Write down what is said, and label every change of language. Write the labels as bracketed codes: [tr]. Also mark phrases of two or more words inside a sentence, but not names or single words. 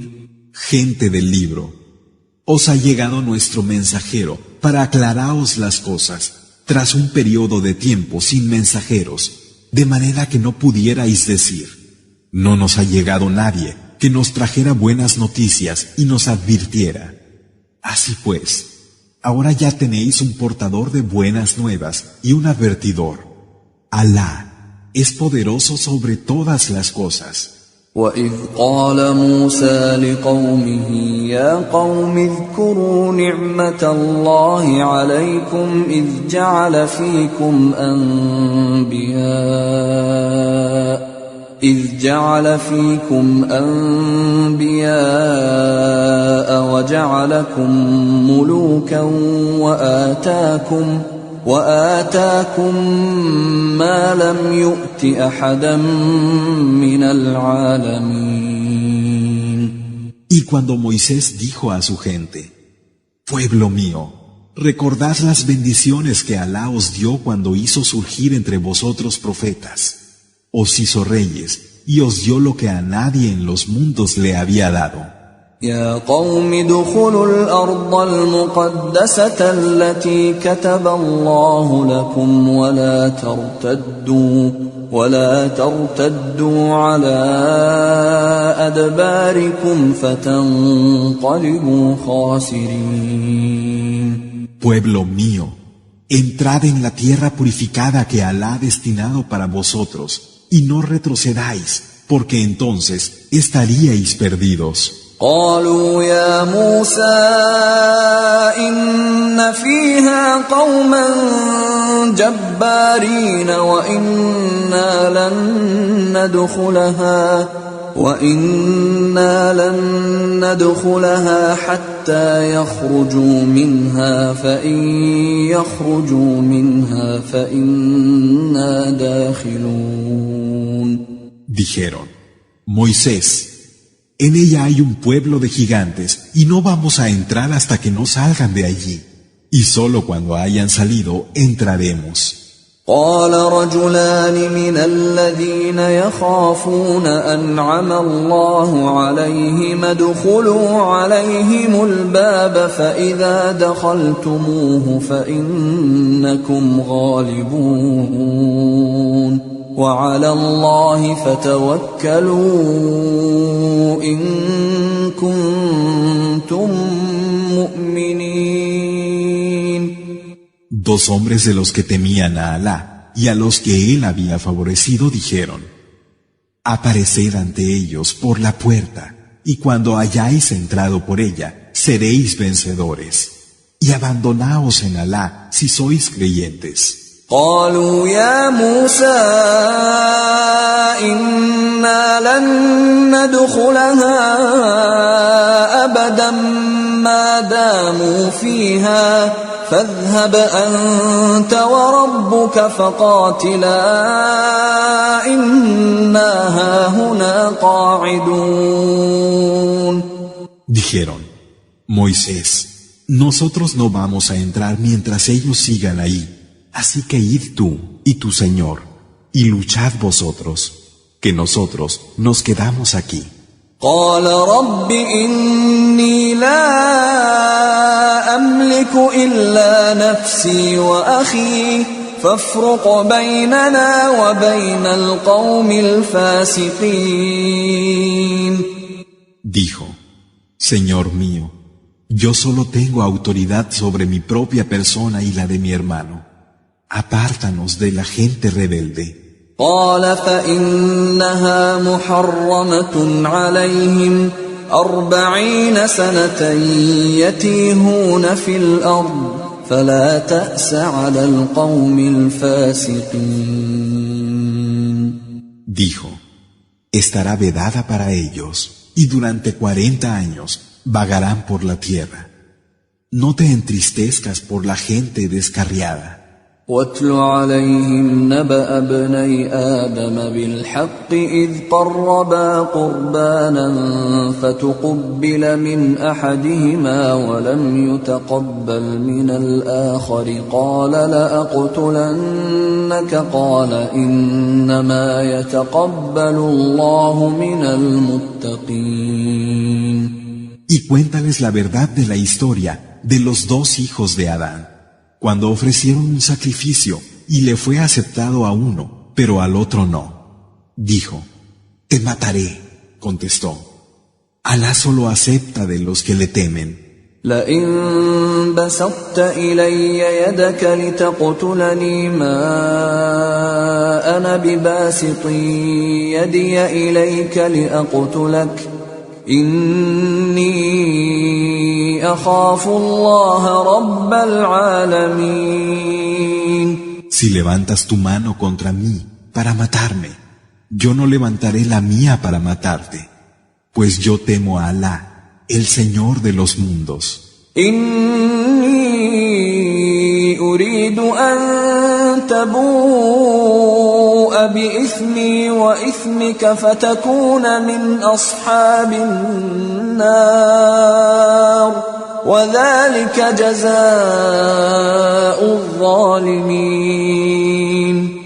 [es] Gente del libro, os ha llegado nuestro mensajero para aclaraos las cosas, tras un periodo de tiempo sin mensajeros, de manera que no pudierais decir, no nos ha llegado nadie que nos trajera buenas noticias y nos advirtiera. Así pues, ahora ya tenéis un portador de buenas nuevas y un advertidor. Alá es poderoso sobre todas las cosas. [ar] وَإِذْ قَالَ مُوسَى لِقَوْمِهِ يَا قَوْمِ اذْكُرُوا نِعْمَةَ اللَّهِ عَلَيْكُمْ إِذْ جعل فيكم أنبياء وجعلكم ملوكا وآتاكم ما لم يؤت أحدا من العالمين. [es] Y cuando Moisés dijo a su gente, pueblo mío, recordad las bendiciones que Alá os dio cuando hizo surgir entre vosotros profetas. Os hizo reyes y os dio lo que a nadie en los mundos le había dado. [ar] يا قوم ادخلوا الأرض المقدسة التي كتب الله لكم ولا ترتدوا على أدباركم فتنقلبوا خاسرين. [es] Pueblo mío, entrad en la tierra purificada que Alá ha destinado para vosotros, y no retrocedáis, porque entonces estaríais perdidos. [ar] قالوا يا موسى إن فيها قوما جبارين وإنا لن ندخلها حتى يخرجوا منها فإن يخرجوا منها فإنا داخلون. [es] Dijeron, Moisés, en ella hay un pueblo de gigantes y no vamos a entrar hasta que no salgan de allí. Y solo cuando hayan salido entraremos. [ar] قال رجلان من الذين يخافون أنعم الله عليهم ادخلوا عليهم الباب فإذا دخلتموه فإنكم غالبون وعلى الله فتوكلوا إن كنتم مؤمنين. [es] Dos hombres de los que temían a Alá y a los que él había favorecido dijeron: Apareced ante ellos por la puerta, y cuando hayáis entrado por ella, seréis vencedores. Y abandonaos en Alá si sois creyentes. [ar] قالوا يا موسى إنا لن ندخلها أبدا ما داموا فيها فاذهب أنت وربك فقاتلا إنا هاهنا قاعدون. [es] Dijeron: Moisés, nosotros no vamos a entrar mientras ellos sigan ahí. Así que id tú y tu Señor, y luchad vosotros, que nosotros nos quedamos aquí. [ar] قال رب إني لا أملك إلا نفسي وأخي فافرق بيننا وبين القوم الفاسقين. [es] Dijo: Señor mío, yo solo tengo autoridad sobre mi propia persona y la de mi hermano. Apártanos de la gente rebelde. [ar] قال فإنها محرمة عليهم 40 سنة يتيهون في الأرض فلا تأس على القوم الفاسقين. [es] Dijo: estará vedada para ellos, y durante 40 años vagarán por la tierra. No te entristezcas por la gente descarriada. [ar] واتل عليهم نبأ ابني آدم بالحق إذ قربا قربانا فتقبل من أحدهما ولم يتقبل من الآخر قال لأقتلنك قال إنما يتقبل الله من المتقين. [es] Y cuéntales la verdad de la historia de los dos hijos de Adán. Cuando ofrecieron un sacrificio y le fue aceptado a uno, pero al otro no. Dijo: te mataré, contestó. Alá solo acepta de los que le temen. [ar] لئن بسطت إلي يدك لتقتلني ما أنا بباسط يدي إليك لأقتلك إني أخاف الله رب العالمين. [es] Si levantas tu mano contra mí para matarme, yo no levantaré la mía para matarte, pues yo temo a Alá, el Señor de los mundos. [ar] إني أريد أن تبوء بإثمي وإثمك فتكون من أصحاب النار وذلك جزاء الظالمين.